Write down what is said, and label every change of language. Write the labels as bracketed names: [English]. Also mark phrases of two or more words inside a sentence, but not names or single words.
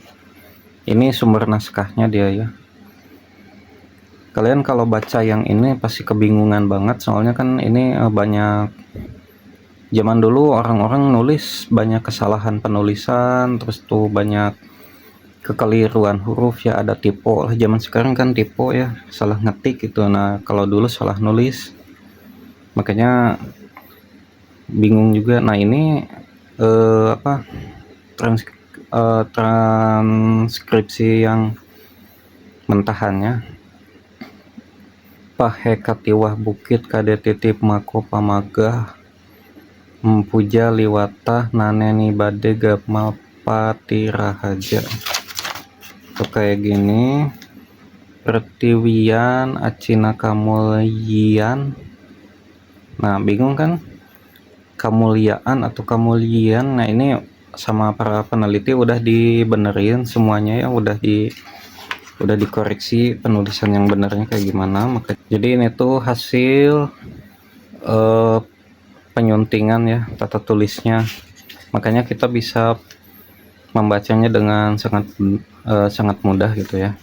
[Indonesian] Ini sumber naskahnya dia ya. Kalian kalau baca yang ini pasti kebingungan banget, soalnya kan ini banyak, zaman dulu orang-orang nulis banyak kesalahan penulisan, terus tuh banyak kekeliruan huruf ya, ada typo lah. Zaman sekarang kan typo ya, salah ngetik gitu. Nah kalau dulu salah nulis, makanya bingung juga. Nah ini transkripsi yang mentahannya. [Kawi] Pahe katiwah bukit kade titip mako pamagah empuja liwatah naneni bade gapmal pati rahaja. [Indonesian] Tuh kayak gini. [Kawi] Pertiwian acina kamulyian. [Indonesian] Nah bingung kan, kamuliaan atau kamulian. Nah ini sama para peneliti udah dibenerin semuanya ya, udah dikoreksi penulisan yang benernya kayak gimana. Jadi ini tuh hasil penyuntingan ya tata tulisnya, makanya kita bisa membacanya dengan sangat mudah gitu ya.